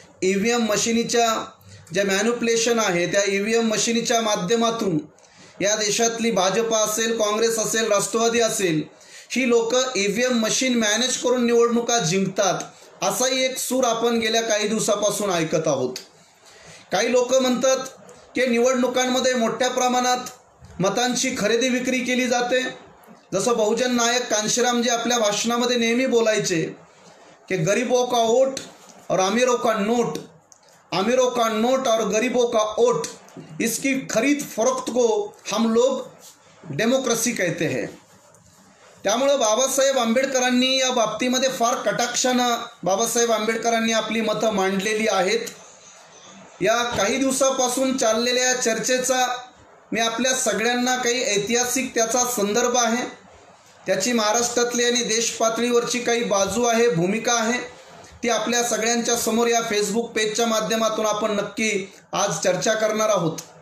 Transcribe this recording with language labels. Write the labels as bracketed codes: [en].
[mr] EVM मशिनीच्या ज्या manipulation आहे त्या EVM मशिनीच्या माध्यमातून या देशातली भाजप असेल, काँग्रेस असेल, राष्ट्रवादी असेल, ही लोक EVM मशीन मॅनेज करून निवडणुका जिंकतात, असाही एक सूर आपण गेल्या काही दिवसापासून ऐकत आहोत। काही लोक म्हणतात की निवडणुकांमध्ये मोठ्या प्रमाणात मतांची खरेदी विक्री केली जाते। जसं बहुजन नायक कांशीराम जे आपल्या भाषणामध्ये नेहमी बोलायचे की [hi] गरीबों का वोट और अमीरों का नोट, अमीरों का नोट और गरीबों का वोट, इसकी खरीद फरोख्त को हम लोग डेमोक्रेसी कहते हैं। [mr] त्यामुळे बाबासाहेब आंबेडकरांनी या बाबतीमध्ये फार कटाक्षानं बाबासाहेब आंबेडकरांनी आपली मतं मांडलेली आहेत। या काही दिवसापासून चाललेल्या चर्चेचा मी आपल्या सगळ्यांना काही ऐतिहासिक त्याचा संदर्भ आहे, त्याची महाराष्ट्रातली आणि देश पातळीवरची काही बाजू आहे, भूमिका आहे, ती आपल्या सगळ्यांच्या समोर या फेसबुक पेजच्या माध्यमातून आपण नक्की आज चर्चा करणार आहोत।